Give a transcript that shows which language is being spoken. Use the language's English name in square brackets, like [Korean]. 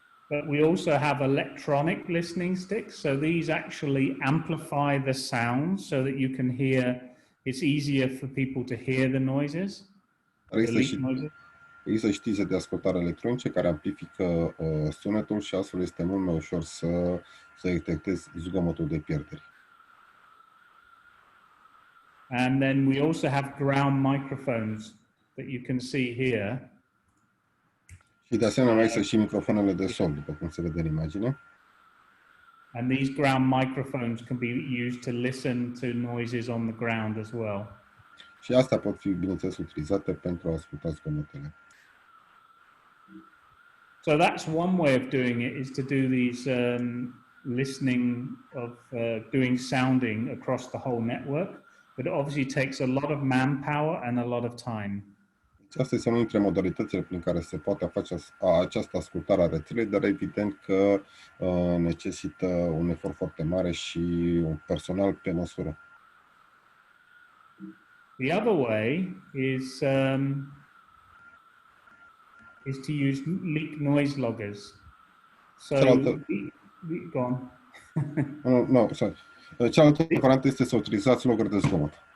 [English] But we also have electronic listening sticks, so these actually amplify the sound so that you can hear, it's easier for people to hear the noises. [Romanian] Există și tize de ascultare electronice care amplifică sunetul și astfel este mult mai ușor să detectezi zgomotul de pierderi. [English] And then we also have ground microphones that you can see here. [Romanian] Și de asemenea mai există și microfoanele de sol, după cum se vede în imagine. [English] And these ground microphones can be used to listen to noises on the ground as well. [Romanian] Și astea pot fi, bineînțeles, utilizate pentru a asculta zgomotele. [English] So that's one way of doing it, is to do these listening of doing sounding across the whole network, but it obviously takes a lot of manpower and a lot of time. [Romanian] Asta este una dintre modalitățile prin care se poate face această ascultare a rețelei, dar evident că necesită un efort foarte mare și un personal pe măsură. [English] The other way is to use leak noise loggers. So, go on. No, sorry. [Romanian] Cealaltă variantă este să utilizați logări de zgomot.